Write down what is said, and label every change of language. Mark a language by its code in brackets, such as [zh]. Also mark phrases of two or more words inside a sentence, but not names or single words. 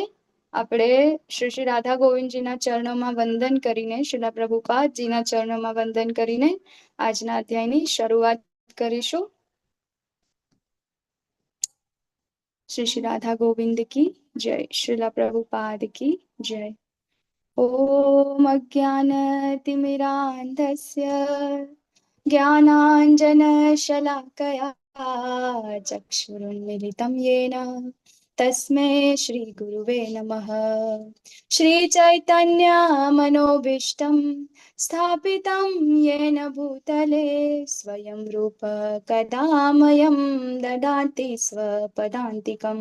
[gu] આપણે શ્રી શ્રી રાધા ગોવિંદજીના ચરણોમાં વંદન કરીને, શ્રીલા પ્રભુપાદજીના ચરણોમાં વંદન કરીને આજના અધ્યાયની શરૂઆત કરીશું. શ્રી શ્રી રાધા ગોવિંદ [hi] की जय, [gu] શ્રીલા પ્રભુપાદ [hi] की जय. [sa] ओम अज्ञानतिमिरान्धस्य ज्ञानाञ्जनशलाकया चक्षुरुन्मिलितं येन तस्मै श्रीगुरुवे नमः। श्रीचैतन्यमनोभीष्टं स्थापितं येन भूतले स्वयं रूप कदा मह्यं ददाति स्वपदान्तिकं।